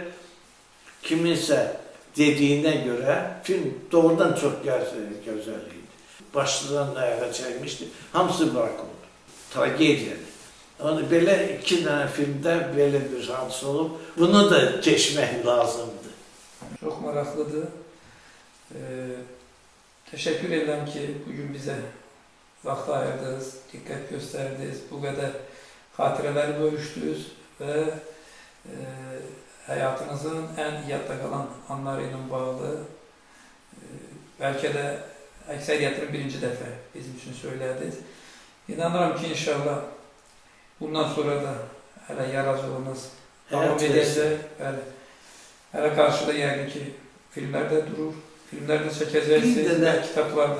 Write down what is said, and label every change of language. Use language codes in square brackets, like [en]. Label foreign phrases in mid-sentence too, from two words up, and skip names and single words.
[az] Kiminsə dediyinə görə film doğrudan çox gözəl idi. Başlıdan ayağa çəkmişdi. Hamısı bırak oldu. Tragediyadır. Yani belə 2 dənə filmdə belə bir hadis olub. Bunu da keçmək lazımdır. Çok maraqlıdır. [tr] Teşekkür ederim ki bugün bize [az] vaxt ayırdınız, [tr] dikkat gösterdiniz, bu kadar [az] xatirələri bölüşdünüz [tr] ve hayatınızın en [az] yadda kalan anları ilə bağlı belki de əksəriyyətini birinci dəfə bizim için söylədiniz. İnanıram ki inşallah bundan sonra da hələ yaradıcılığınız devam edəcək. Hələ qarşıda yəqin ki filmlərdə durur, filmlərdə çəkəcəksiniz və kitablarda.